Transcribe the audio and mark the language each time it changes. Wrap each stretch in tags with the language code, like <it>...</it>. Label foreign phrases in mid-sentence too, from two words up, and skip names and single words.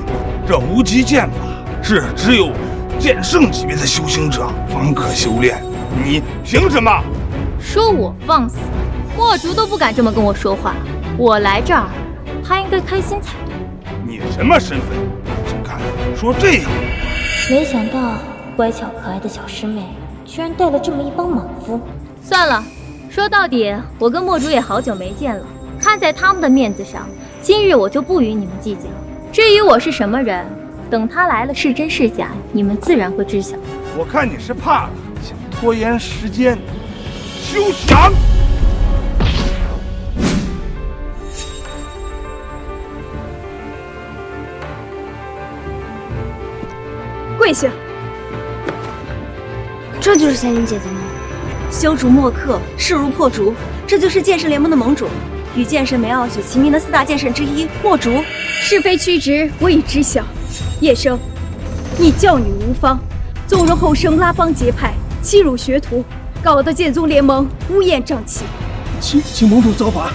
<zh>這無極劍法是只有劍聖級別的修行者方可修煉，你憑什麼？說我放肆？墨竹都不敢這麼跟我說話。我來這兒，他應該開心才對。你什麼身份？竟敢說這樣？沒想到乖巧可愛的小師妹居然帶了這麼一幫莽夫。算了，說到底，我跟墨竹也好久沒見了。看在他們的面子上，今日我就不與你們計較。至於我是什麼人，等他來了是真是假，你們自然會知曉。我看你是怕了，想拖延時間，休想！跪下！這就是仙女姐姐嗎？修竹莫克，勢如破竹，這就是劍聖聯盟的盟主。與劍聖梅傲雪齊名的4大劍聖之一墨竹，是非曲直我已知曉。葉生，你教女無方，縱容後生拉幫結派，欺辱學徒，搞得劍宗聯盟烏煙瘴氣。請盟主造法。</zh>